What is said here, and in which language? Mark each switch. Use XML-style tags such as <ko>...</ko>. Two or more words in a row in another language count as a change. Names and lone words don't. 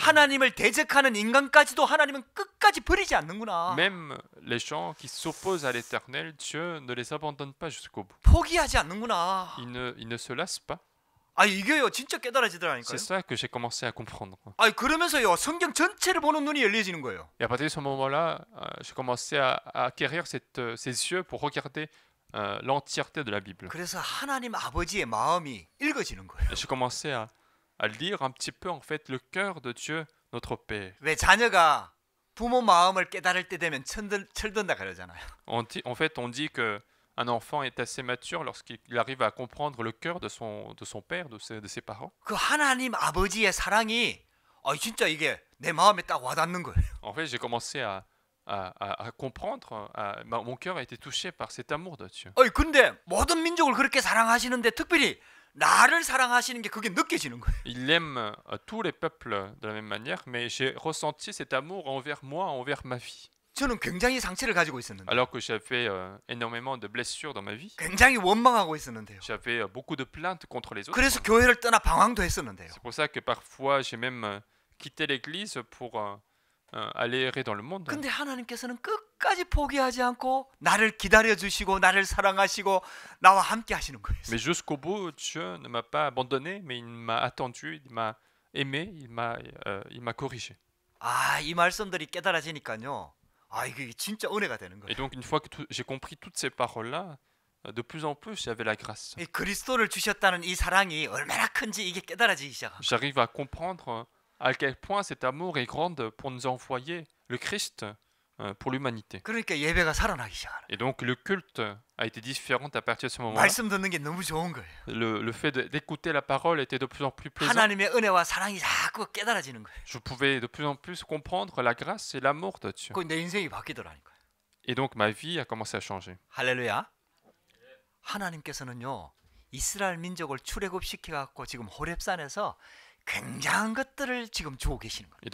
<ko>하나님을 대적하는 인간까지도 하나님은 끝까지 버리지 않는구나.</ko> <fr>Même les gens qui s'opposent à l'Éternel, Dieu ne les abandonne pas jusqu'au bout.</fr> <ko>포기하지 않는구나.</ko> <fr>Il ne se lasse pas.</fr> <ko>아 이게요 진짜 깨달아지더라니까요.</ko> <fr>C'est ça que j'ai commencé à comprendre.</fr> <ko>아 그러면서요 성경 전체를 보는 눈이 열려지는 거예요.</ko> <fr>Et à partir de ce moment-là, j'ai commencé à acquérir ces yeux pour regarder l'entièreté de la Bible.</fr> <ko>그래서 하나님 아버지의 마음이 읽어지는 거예요.</ko> <fr>Et j'ai commencé à lire un petit peu en fait le cœur de Dieu, notre Père.</fr> <ko>왜 자녀가 부모 마음을 깨달을 때 되면 철든다 그러잖아요.</ko> <fr>En fait, on dit que un enfant est assez mature lorsqu'il arrive à comprendre le cœur de son père, de ses parents.</fr> <ko>그 하나님 아버지의 사랑이 진짜 이게 내 마음에 딱 와닿는 거예요.</ko> <fr>En fait, j'ai commencé à comprendre, mon cœur a été touché par cet amour de Dieu.</fr> <ko>근데 모든 민족을 그렇게 사랑하시는데 특별히 나를 사랑하시는 게 그게 느껴지는 거예요.</ko> <fr>Il aime tous les peuples de la même manière, mais j'ai ressenti cet amour envers moi, envers ma vie.</fr> <ko>저는 굉장히 상처를 가지고 있었는데.</ko> <fr>Alors que j'avais énormément de blessures dans ma vie.</fr> <ko>굉장히 원망하고 있었는데요.</ko> <fr>J'avais beaucoup de plaintes contre les autres.</fr> <ko>그래서 교회를 떠나 방황도 했었는데요.</ko> <fr>C'est pour ça que parfois j'ai même quitté l'église pour aller errer dans le monde.</fr> <ko>근데 하나님께서는 끝까지 포기하지 않고 나를 기다려 주시고 나를 사랑하시고 나와 함께 하시는 거예요.</ko> <fr>Mais jusqu'au bout, Dieu ne m'a pas abandonné, mais il m'a attendu, il m'a aimé, il m'a corrigé.</fr> <ko>이 말씀들이 깨달아지니까요. 이게 진짜 은혜가 되는 거예요.</ko> <fr>Et donc une fois que j'ai compris toutes ces paroles-là, de plus en plus j'avais la grâce.</fr> <ko>이 그리스도를 주셨다는 이 사랑이 얼마나 큰지 이게 깨달아지기 시작합니다.</ko> <fr>J'arrive à comprendre à quel point cet amour est grand pour nous envoyer le Christ pour l'humanité.</fr> <ko>그러니까 예배가 살아나기 시작하는.</ko> <fr>Et donc le culte a été différent à partir de ce moment-là.</fr> <ko>말씀 듣는 게 너무 좋은 거예요.</ko> <fr>Le fait d'écouter la parole était de plus en plus plaisant.</fr> <ko>하나님의 은혜와 사랑이 자꾸 깨달아지는 거예요.</ko> <fr>Je pouvais de plus en plus comprendre la grâce et l'amour de Dieu.</fr> <ko>그 내 인생이 바뀌더라니까요.</ko> <fr>Et donc ma vie a commencé à changer.</fr> <ko>할렐루야. 하나님께서는요 이스라엘 민족을 출애굽시켜 갖고 지금 호렙산에서 굉장한 것들을 지금 주고 계시는 거예요.</ko>